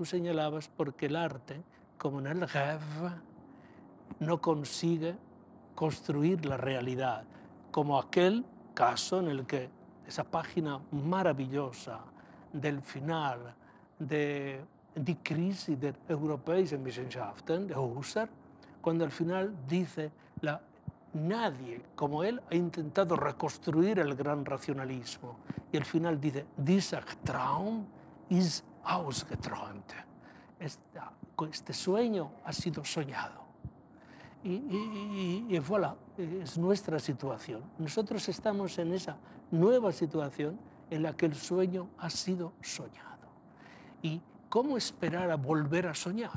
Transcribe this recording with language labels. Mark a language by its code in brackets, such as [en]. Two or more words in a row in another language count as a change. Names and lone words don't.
[es] señalabas, porque el arte, como en el rêve, no consigue construir la realidad, como aquel caso en el que esa página maravillosa del final de Die Krise der europäischen Wissenschaften, de Husserl, cuando al final dice: nadie como él ha intentado reconstruir el gran racionalismo. Y al final dice: [de] dieser Traum ist ausgeträumt. [es] Este sueño ha sido soñado. Y voilà, es nuestra situación. Nosotros estamos en esa nueva situación en la que el sueño ha sido soñado. ¿Y cómo esperar a volver a soñar?